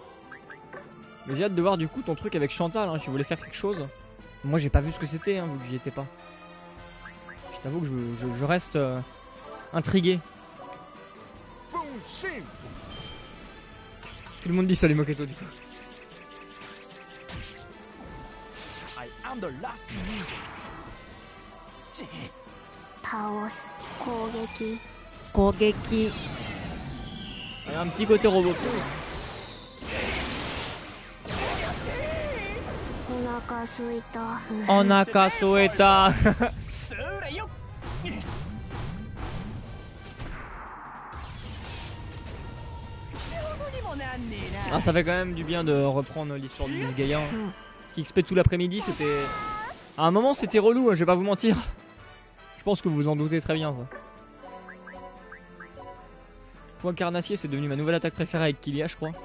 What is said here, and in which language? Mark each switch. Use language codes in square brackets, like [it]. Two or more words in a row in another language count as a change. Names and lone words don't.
[fr] Mais j'ai hâte de voir du coup ton truc avec Chantal hein. Tu voulais faire quelque chose. Moi j'ai pas vu ce que c'était hein, vu que j'y étais pas. Je t'avoue que je reste intrigué. Tout le monde dit salut Moketo du coup. [en] I am the last ninja. [ja] 倒す攻撃 Kogeki. [fr] Un petit côté robot. [ja] お腹すいたお腹すいた. それよ。 [fr] Ah, ça fait quand même du bien de reprendre l'histoire de Disgaea. Parce qu'XP tout l'après-midi c'était... À un moment c'était relou, hein, je vais pas vous mentir. Je pense que vous vous en doutez très bien ça. Point carnassier c'est devenu ma nouvelle attaque préférée avec Kylia je crois.